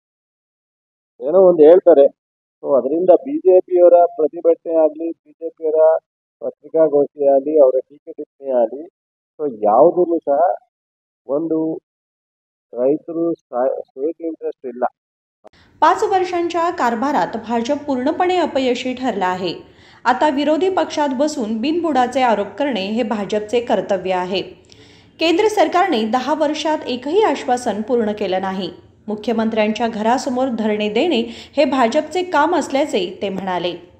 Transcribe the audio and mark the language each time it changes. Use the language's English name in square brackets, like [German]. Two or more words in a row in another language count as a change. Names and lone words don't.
[Kannada] ಏನೋ ಒಂದು ಹೇಳ್ತಾರೆ. ಸೊ ಅದರಿಂದ ಬಿಜೆಪಿಯವರ ಪ್ರತಿಭಟನೆ ಆಗಲಿ, ಬಿಜೆಪಿಯವರ ಪತ್ರಿಕಾಗೋಷ್ಠಿ ಆಗಲಿ, ಅವರ ಟೀಕೆ ಟಿಪ್ಪಣಿ ಆಗಲಿ, ಸೊ ಯಾವುದೂ ಸಹ ಒಂದು ರೈತರು [English] state interest [Kannada] ಇಲ್ಲ. [Marathi] 5 वर्षांच्या कारभारात भाजप पूर्णपणे अपयशी ठरला आहे. आता विरोधी पक्षात बसून बिनबुडाचे आरोप करणे हे भाजपचे कर्तव्य आहे. केंद्र सरकारने 10 वर्षात एकही आश्वासन पूर्ण केलं नाही. मुख्यमंत्र्यांच्या घरासमोर धरणे देणे हे भाजपचे काम असल्याचे ते म्हणाले.